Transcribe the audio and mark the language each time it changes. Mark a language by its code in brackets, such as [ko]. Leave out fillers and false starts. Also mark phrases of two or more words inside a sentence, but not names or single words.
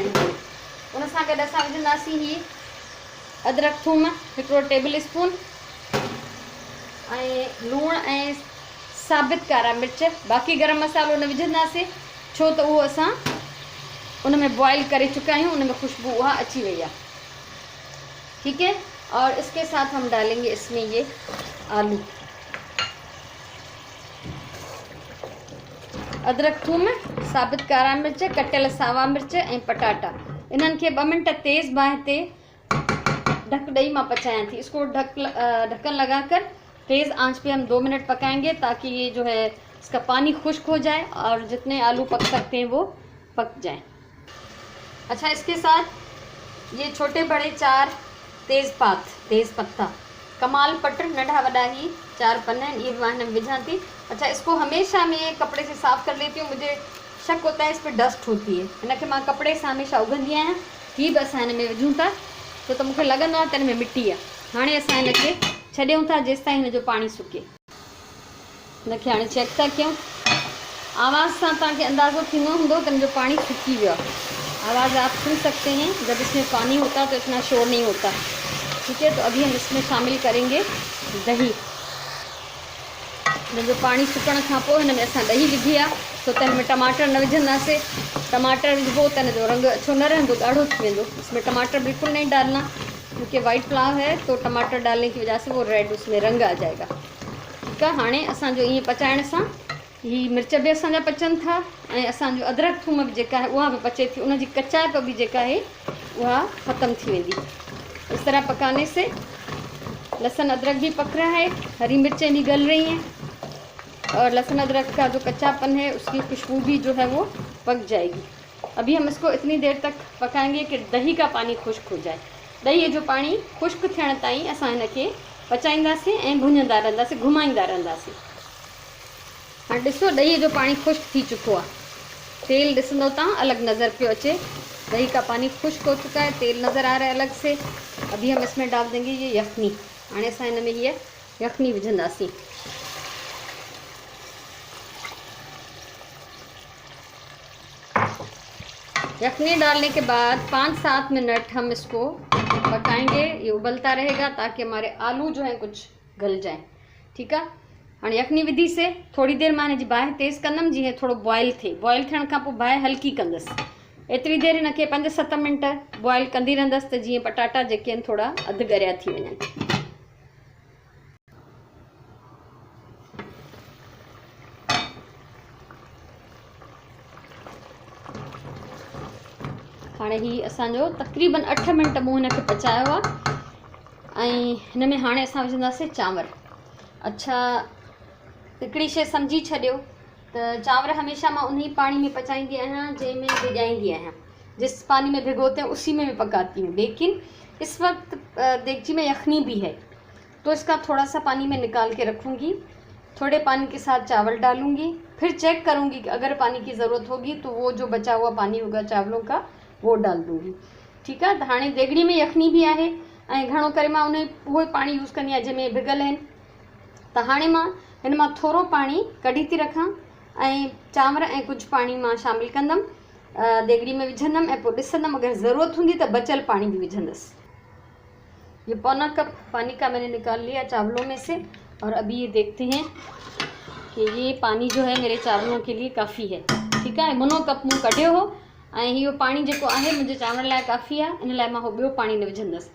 [sd] उन सां गॾु असां विझंदासीं ही अदरक थूम 1 टेबल स्पून ऐं लूणु ऐं साबित कारा मिर्च। बाक़ी गरम मसालो न विझंदासीं, छो त उहो असां उन में बॉइल करे चुका आहियूं, उन में खुशबू वहाँ अच्छी गई है। [ur] ٹھیک ہے، اور اس کے ساتھ ہم ڈالیں گے اس میں یہ آلو، ادرک تھوم, [sd] साबित कारा मिर्च, कटियल सावा मिर्च ऐं पटाटा। इन्हनि खे 2 मिनट तेज़ बाहि ते ढक ॾेई मां पचायां थी। [ur] اس کو ڈھکن لگا کر تیز آنچ پہ ہم 2 منٹ پکائیں گے، تاکہ یہ جو ہے اس کا پانی خشک ہو جائے اور جتنے آلو پک سکتے ہیں وہ پک جائیں. اچھا، اس کے ساتھ یہ چھوٹے بڑے 4 تیز پتا, [sd] कमाल पट नंढा वॾा ही 4 पन्न आहिनि, ये मां हिन में विझां थी। [ur] اچھا، اس کو ہمیشہ میں کپڑے سے صاف کر لیتی ہوں، مجھے شک ہوتا ہے اس پر ڈسٹ ہوتی ہے. [sd] हिनखे मां [ur] کپڑے سے [sd] हमेशा उघंदी आहियां। ही बि असां हिन में विझूं था, छो त मूंखे लॻंदो आहे त हिन में मिटी आहे। हाणे असां हिनखे छॾियूं था जेसि ताईं हिन जो पाणी सुके। हिनखे हाणे चेक था कयूं। आवाज़ सां तव्हांखे अंदाज़ो थींदो हूंदो त हिन जो पाणी सुकी वियो आहे। [ur] آواز آپ سن سکتے ہیں، جب اس میں پانی ہوتا تو اتنا شور نہیں ہوتا. ٹھیک ہے. تو ابھی ہم اس میں شامل کریں گے دہی. [sd] जो पानी सुकण खां पोइ हिन में असां ॾही विधी आहे, छो त हिन में टमाटर न विझंदासीं। टमाटर विझबो त हिन जो रंग अच्छो न रहंदो, ॻाढ़ो थी वेंदो। [ur] اس میں ٹماٹر بالکل نہیں ڈالنا، کیونکہ وائٹ پلاؤ ہے تو ٹماٹر ڈالنے کی وجہ سے وہ ریڈ اس میں رنگ آ جائے گا. ٹھیک ہے. [sd] हाणे असांजो ईअं पचाइण सां ही मिर्च भी असांजा पचनि था ऐं असांजो अदरक थूम भी जेका है उहा भी पचे थी, उनजी कचाइप भी जेका है वह ख़त्म थी वेंदी। [ur] اس طرح پکانے سے لہسن ادرک بھی پک رہا ہے، ہری مرچیں بھی گل رہی ہیں اور لہسن ادرک کا جو کچا پن ہے اس کی خوشبو بھی جو ہے وہ پک جائے گی. ابھی ہم اس کو اتنی دیر تک پکائیں گے کہ دہی کا پانی خشک ہو جائے. [sd] दही जो पानी खुश्क थियण ताईं असां हिनखे पचाईंदासीं ऐं भुञंदा रहंदासीं, घुमाईंदा रहंदासीं। हाँ ॾिसो दही जो पानी खुश्क थी चुको आहे, तेल ॾिसंदो तव्हां अलग नज़र पियो अचे। [ur] دہی کا پانی خشک ہو چکا ہے، تیل نظر آ رہا ہے الگ سے. ابھی ہم اس میں ڈال دیں گے یہ یخنی. [sd] हाणे असां हिन में ये यखनी विझंदासीं। [ur] یخنی ڈالنے کے بعد 5-7 منٹ ہم اس کو پکائیں گے. یہ ابلتا رہے گا تاکہ ہمارے آلو جو ہے کچھ گل جائے. ٹھیک ہے. [sd] हाँ यखनी विधि से थोड़ी देर मां हिनजी बाहि तेज़ कंदमि, जीअं थोड़ो बॉयल थे। बॉयल थियण खां पोइ बाहि हल्की कंदसि। एतिरी देर हिनखे 5-7 मिनट बॉयल कंदी रहंदसि त जीअं पटाटा जेके आहिनि थोड़ा अधु ॻरिया थी वञनि। हाणे ही असांजो तक़रीबन 8 मिनट मूं हिनखे पचायो आहे ऐं हिन में हाणे असां विझंदासीं चांवर। अच्छा, हिकिड़ी शइ सम्झी छॾियो त चांवर हमेशा मां उन ही पानी में पचाईंदी आहियां जंहिंमें भिजाईंदी आहियां। [ur] جس پانی میں بھگوتے ہیں اسی میں میں پکاتی ہوں، لیکن اس وقت دیگچی میں یخنی بھی ہے تو اس کا تھوڑا سا پانی میں نکال کے رکھوں گی. تھوڑے پانی کے ساتھ چاول ڈالوں گی، پھر چیک کروں گی کہ اگر پانی کی ضرورت ہوگی تو وہ جو بچا ہوا پانی ہوگا چاولوں کا وہ ڈال دوں گی. ٹھیک ہے. [sd] तो हाणे देगड़ी में यखनी भी आहे ऐं घणो करे मां उहो पानी यूज़ कंदी आहियां जंहिंमें भिगल आहिनि। त हाणे मां हिन मां थोरो पाणी कढी थी रखां ऐं चांवर ऐं कुछ पानी मां शामिल कंदमि, देगड़ी में विझंदमि ऐं पोइ ॾिसंदमि अगर ज़रूरत हूंदी त बचल पानी भी विझंदसि। [ur] یہ پونا کپ پانی کا میں نے نکال لیا چاولوں میں سے اور ابھی یہ دیکھتے ہیں کہ یہ پانی جو ہے میرے چاولوں کے لیے کافی ہے. ٹھیک ہے. [sd] मुनो कप मूं कढियो हो ऐं इहो पानी जेको आहे मुंहिंजे चांवर लाइ काफ़ी आहे, इन लाइ मां हो ॿियो पाणी न विझंदसि।